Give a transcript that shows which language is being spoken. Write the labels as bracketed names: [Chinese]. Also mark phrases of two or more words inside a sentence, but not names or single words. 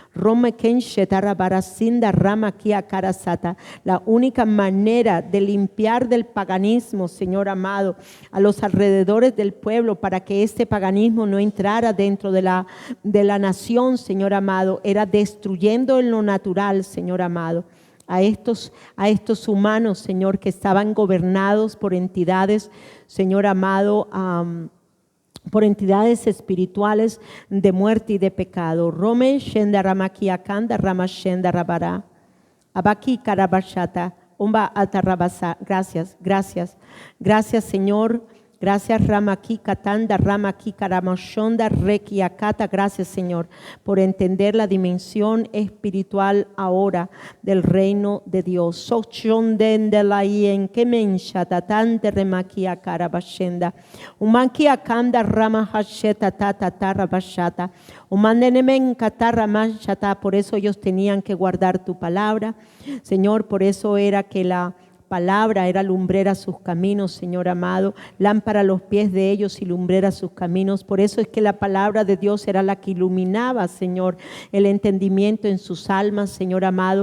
[Spanish] La única manera de limpiar del paganismo, Señor amado, a los alrededores del pueblo, para que este paganismo no entrara dentro de la nación, Señor amado, era destruyendo en lo natural, Señor amado, a estos humanos, Señor, que estaban gobernados por entidades, Señor amado, por entidades espirituales de muerte y de pecado. Rome shenda ramaki akanda rama shenda rabara abaki karabashata umba atarabasa. Gracias, Señor. Gracias, Ramaki Katanda, Ramaki Karamashonda, Reki Akata. Gracias, Señor, por entender la dimensión espiritual ahora del reino de Dios. Sochonde la ien kemensha tatante remaki akarabashenda. Umanki akanda rama hasheta tatarabashata. Umandenemen kataramashata. Por eso ellos tenían que guardar tu palabra, Señor. Por eso era que la palabra era lumbrera a sus caminos, Señor amado, lámpara a los pies de ellos y lumbrera a sus caminos. Por eso es que la palabra de Dios era la que iluminaba, Señor, el entendimiento en sus almas, Señor amado.